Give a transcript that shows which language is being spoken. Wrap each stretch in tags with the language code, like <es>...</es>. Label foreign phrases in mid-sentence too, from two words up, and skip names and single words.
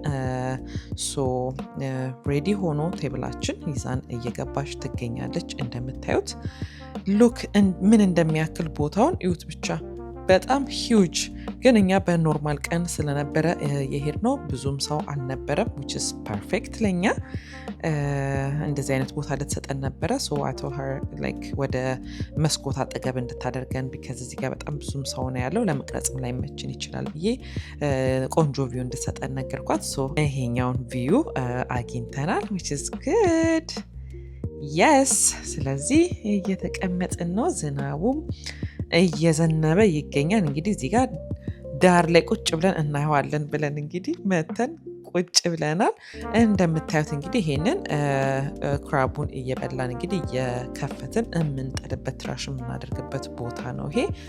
<en>so ready</en> <am>ሆኖ ቴብላችን ይዛን እየገባች ትገኛለች። እንደምታዩት ሉክ ምን እንደሚያክል ቦታውን እዩት ብቻ። በጣም ሂውጅ። ግን እኛ በኖርማል ቀን ስለነበረ የሄድነው ብዙም ሰው አልነበረም።</am> <en>which is perfect</en> <am>ለኛ እንደዚህ አይነት ቦታ ልትሰጠን ነበረ።</am> <en>so I told her like</en> <am>ወደ መስኮት አጠገብ እንድታደርገን because እዚህ ጋር በጣም ብዙም ሰው ነው ያለው ለመቅረጽም ላይ መችን ይችላል ብዬ ቆንጆ ቪው እንድትሰጠን ነገርኳት። so ይሄኛውን ቪው አግኝተናል</am> <en>which is good.</en> <am>yes ስለዚህ እየተቀመጥን ነው። ዝናቡም እየዘነበ ይገኛል። እንግዲህ እዚህ ጋር ዳር ላይ ቁጭ ብለን እናየዋለን ብለን እንግዲህ መተን ቁጭ ብለናል። እንደምታዩት እንግዲህ ይሄንን ክራቡን እየበላን እንግዲህ እየከፈትን የምንጠልበት ትራሽ የምናደርግበት ቦታ ነው። ይሄ</am>